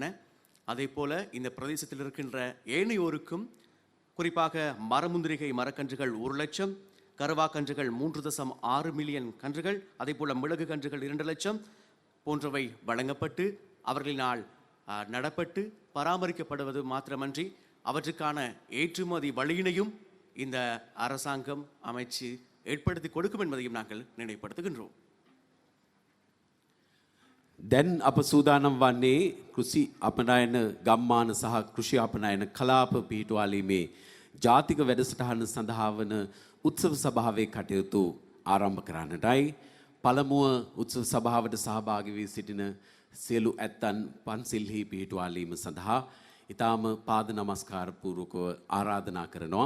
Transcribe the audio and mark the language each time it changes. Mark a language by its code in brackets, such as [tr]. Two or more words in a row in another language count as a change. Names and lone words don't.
[ta] அதே போல இந்த பிரதேசத்தில் இருக்கின்ற ஏனையோருக்கும் குறிப்பாக மரமுந்திரிகை மரக்கன்றுகள் 1 லட்சம், கருவாக்கன்றுகள் 3.6 மில்லியன் கன்றுகள், அதே போல மிளகு கன்றுகள் 2 லட்சம் போன்றவை வழங்கப்பட்டு அவர்களினால் நடப்பட்டு பராமரிக்கப்படுவது மாத்திரமன்றி அவற்றுக்கான ஏற்றுமதி வழியினையும் இந்த அரசாங்கம் அமைச்சு ஏற்படுத்தி கொடுக்கும் என்பதையும் நாங்கள் நினைப்படுத்துகின்றோம். [si] දැන් අප සූදානම් වන්නේ කෘෂි අපනයන ගම්මාන සහ කෘෂි අපනයන කලාප පිහිටුවාලීමේ ජාතික වැඩසටහන සඳහා වන උත්සව සභාවේ කටයුතු ආරම්භ කරන්නටයි. පළමුව උත්සව සභාවට සහභාගී වී සිටින සියලු ඇත්තන් පන්සිල්හි පිහිටුවාලීම සඳහා ඊටාම පාද නමස්කාර පූර්වකව ආරාධනා කරනවා.